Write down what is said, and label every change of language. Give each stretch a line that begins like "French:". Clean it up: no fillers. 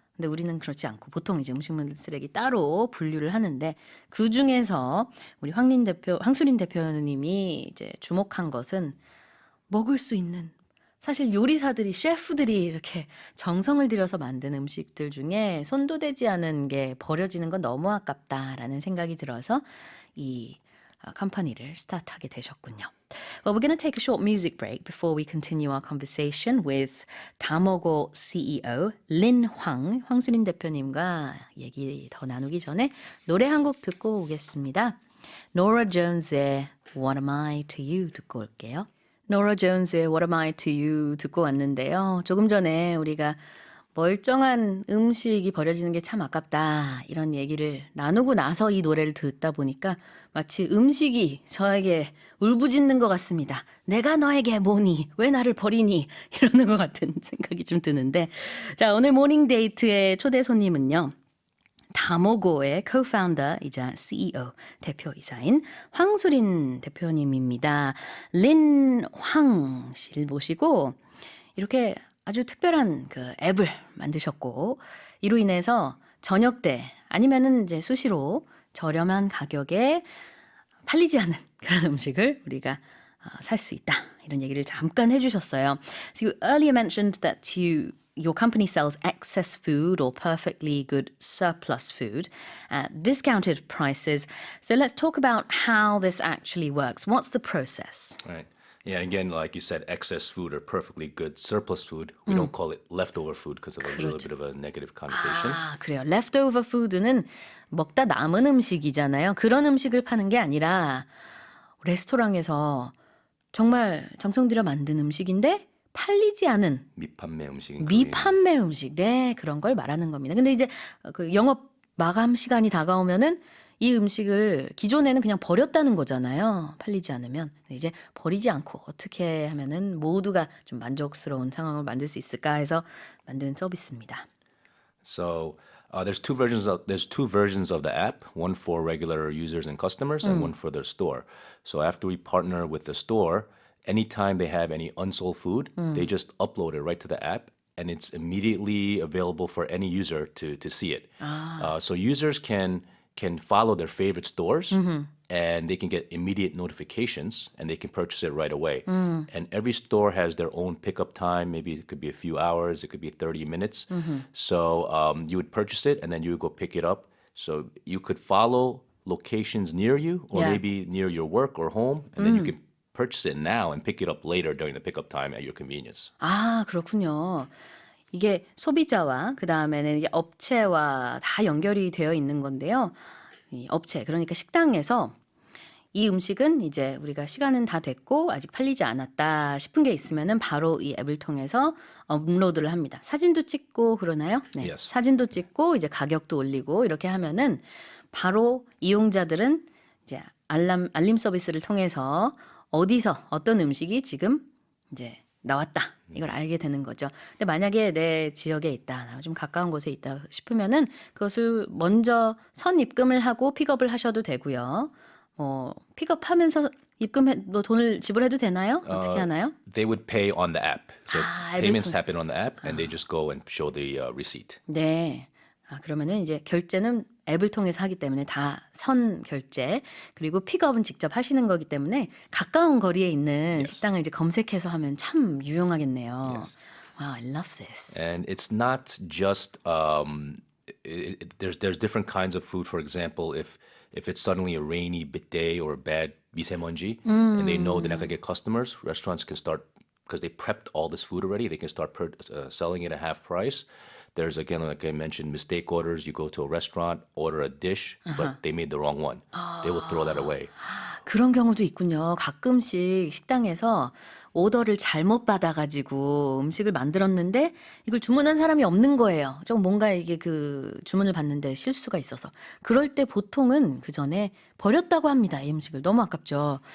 Korean: 근데 우리는 그렇지 않고 보통 이제 음식물 쓰레기 따로 분류를 하는데 그 중에서 우리 황수린 대표님이 이제 주목한 것은 먹을 수 있는 사실 요리사들이 셰프들이 이렇게 정성을 들여서 만든 음식들 중에 손도 대지 않은 게 버려지는 건 너무 아깝다라는 생각이 들어서 이 컴퍼니를 스타트하게 되셨군요.
English: Well, we're going to take a short music break before we continue our conversation with 다모고 CEO 린
Korean: 황수린 대표님과 얘기 더 나누기 전에 노래 한 곡 듣고 오겠습니다. 노라 존스의 What Am I To You 듣고 올게요. 노라 존스의 What Am I To You 듣고 왔는데요. 조금 전에 우리가 멀쩡한 음식이 버려지는 게 참 아깝다 이런 얘기를 나누고 나서 이 노래를 듣다 보니까 마치 음식이 저에게 울부짖는 것 같습니다. 내가 너에게 뭐니? 왜 나를 버리니? 이러는 것 같은 생각이 좀 드는데 자 오늘 모닝데이트의 초대 손님은요. 다모고의 co-founder이자 CEO 대표이사인 황수린 대표님입니다. 린 황 씨를 모시고 이렇게 아주 특별한 그 앱을 만드셨고 이로 인해서 저녁 때 아니면은 이제 수시로 저렴한 가격에 팔리지 않는 그런 음식을 우리가 살 수 있다. 이런 얘기를 잠깐 해주셨어요.
English: So you earlier mentioned that your company sells excess food or perfectly good surplus food at discounted prices. So let's talk about how this actually works. What's the process? Right. Yeah, and again, like you said, excess food or perfectly good surplus food. We don't call it leftover food because of a little bit of a negative connotation.
Korean: 아, 그래요. leftover food는 먹다 남은 음식이잖아요. 그런 음식을 파는 게 아니라 레스토랑에서 정말 정성 들여 만든 음식인데 팔리지 않은 미판매 음식인 미판매 음식. 네, 그런 걸 말하는 겁니다. 근데 이제 그 영업 마감 시간이 다가오면은 이 음식을 기존에는 그냥 버렸다는 거잖아요. 팔리지 않으면. 이제 버리지 않고 어떻게 하면은 모두가 좀 만족스러운 상황을 만들 수 있을까 해서 만든 서비스입니다.
English: So there's two versions of the app, one for regular users and customers and one for their store. So after we partner with the store, anytime they have any unsold food, they just upload it right to the app, and it's immediately available for any user to see it. So users can follow their favorite stores, and they can get immediate notifications, and they can purchase it right away. And every store has their own pickup time. Maybe it could be a few hours, it could be 30 minutes. So you would purchase it, and then you would go pick it up. So you could follow locations near you, or Yeah. maybe near your work or home, and then you can purchase it now and pick it up later during the pickup time at your convenience.
Korean: 아, 그렇군요. 이게 소비자와 그 다음에는 이게 업체와 다 연결이 되어 있는 건데요. 이 업체, 그러니까 식당에서 이 음식은 이제 우리가 시간은 다 됐고 아직 팔리지 않았다 싶은 게 있으면은 바로 이 앱을 통해서 업로드를 합니다. 사진도 찍고 그러나요? 네.
English: Yes.
Korean: 사진도 찍고 이제 가격도 올리고 이렇게 하면은 바로 이용자들은 이제 알림 서비스를 통해서 어디서 어떤 음식이 지금 이제 나왔다. 이걸 알게 되는 거죠. 근데 만약에 내 지역에 있다, 좀 가까운 곳에 있다 싶으면은 그것을 먼저 선 입금을 하고 픽업을 하셔도 되고요. 픽업하면서 뭐 돈을 지불해도 되나요? 어떻게 하나요?
English: They would pay on the app. So
Korean: 앱을
English: payments
Korean: 통해서.
English: happen on the app, and they just go and show the receipt.
Korean: 네. 그러면은 이제 결제는 앱을 통해서 하기 때문에 다 선 결제, 그리고 픽업은 직접 하시는 거기 때문에 가까운 거리에 있는 식당을 이제 검색해서 하면 참 유용하겠네요.
English: Yes. Wow, I love this. And it's not just there's different kinds of food. For example, if it's suddenly a rainy day or a bad 미세먼지, and they know they're not gonna get customers, restaurants can start, because they prepped all this food already. They can start selling it at half price. There's, again, like I mentioned, mistake orders. You go to a restaurant, order a dish, but they made the wrong one. They will throw that away.
Korean: 그런 경우도 있군요. 가끔씩 식당에서 오더를 잘못 받아가지고 음식을 만들었는데 이걸 주문한 사람이 없는 거예요. 좀 뭔가 이게 그 주문을 받는데 실수가 있어서. 그럴 때 보통은 그 전에 버렸다고 합니다. 이 음식을. 너무 아깝죠.